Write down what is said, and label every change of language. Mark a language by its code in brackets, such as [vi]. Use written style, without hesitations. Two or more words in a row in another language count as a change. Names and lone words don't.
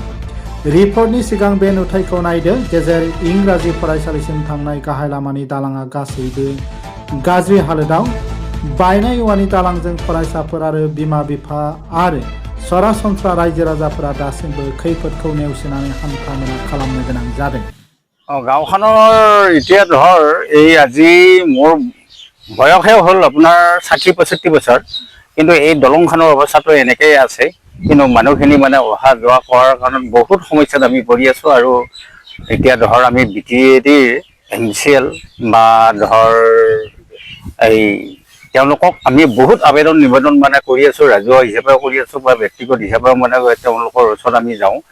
[brx] रिपर्टनि सिगां बे नुथायखौ नायदो। गेजेर इंराजि फरायसालिसिम थांनाय गाहाय लामानि दालाङा गासैबो गाज्रि हालोदाव। बायनाय औवानि दालांजों फरायसाफोर आरो बिमा बिफा आरो सरासनस्रा रायजो राजाफोरा दासिमबो खैफोदखौ नेवसिनानै हान्था मेला खालामनो गोनां जादों। [as] गाँवखনৰ এতিয়া ধৰ এই আজি মোৰ বয়সে হ'ল আপোনাৰ 60-65 বছৰ, কিন্তু এই দলংখনৰ অৱস্থাটো এনেকেই আছে। কিন্তু মানুহখিনি মানে অহা যোৱা কৰাৰ কাৰণে বহুত সমস্যাত আমি পৰি আছোঁ। আৰু এতিয়া ধৰ আমি BTADৰ MCL বা ধৰ এই তেওঁলোকক আমি বহুত আবেদন নিবেদন মানে কৰি আছোঁ, ৰাজহুৱা হিচাপেও কৰি আছোঁ বা ব্যক্তিগত হিচাপেও মানে তেওঁলোকৰ ওচৰত আমি যাওঁ।